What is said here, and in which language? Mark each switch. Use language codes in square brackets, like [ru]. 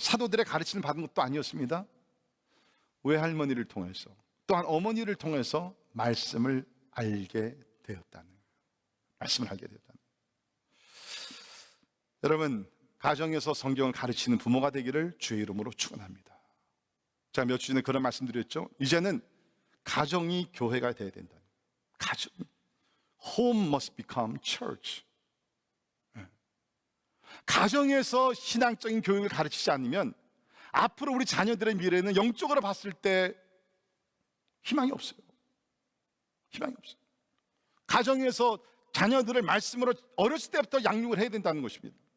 [ko] 사도들의 가르침을 받은 것도 아니었습니다. 외할머니를 통해서, 또한 어머니를 통해서 말씀을 알게 되었다는 거예요. 말씀을 알게 되었다는 거예요. 여러분, 가정에서 성경을 가르치는 부모가 되기를 주의 이름으로 축원합니다. 제가 몇 주 전에 그런 말씀드렸죠. 이제는 가정이 교회가 되어야 된다. [en] 가정, home must become church. [ko] 가정에서 신앙적인 교육을 가르치지 않으면 앞으로 우리 자녀들의 미래는 영적으로 봤을 때 희망이 없어요. 희망이 없어요. 가정에서 자녀들을 말씀으로 어렸을 때부터 양육을 해야 된다는 것입니다.